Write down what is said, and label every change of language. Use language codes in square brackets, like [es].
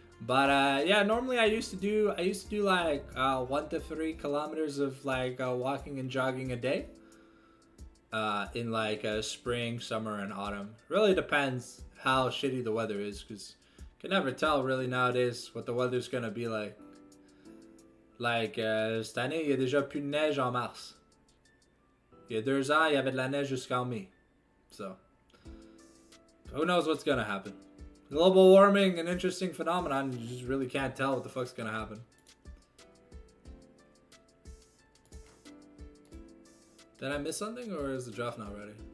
[en] But yeah, normally I used to do like 1 to 3 kilometers of like walking and jogging a day in like spring, summer, and autumn. Really depends how shitty the weather is, because can never tell really nowadays what the weather's gonna be like. Like [fr] cette année, il y a déjà plus de neige en mars. Il y a 2 ans, il y avait de la neige jusqu'en mai. [en] So, who knows what's gonna happen? Global warming, an interesting phenomenon. You just really can't tell what the fuck's gonna happen. Did I miss something, or is the draft not ready?